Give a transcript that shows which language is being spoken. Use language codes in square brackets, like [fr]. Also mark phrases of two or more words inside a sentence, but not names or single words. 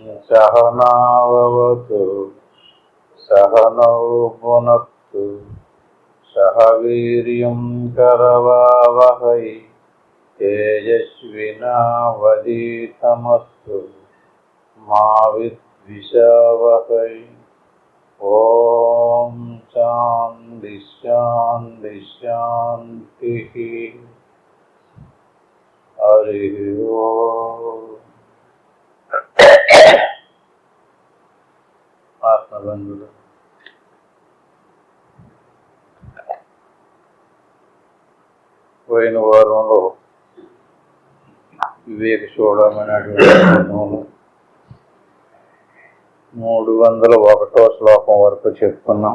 [sa] सहनावतु सहनौ भुनक्तु सह वीर्यं करवावहै तेजस्विनावधीतमस्तु मा विद्विषावहै। ओम शांति शांति शांति। हरि ओम। [te] ఆత్మబంధులు, పోయిన వారంలో వివేక చూడమైనటువంటి 301వ శ్లోకం వరకు చెప్పుకున్నాం.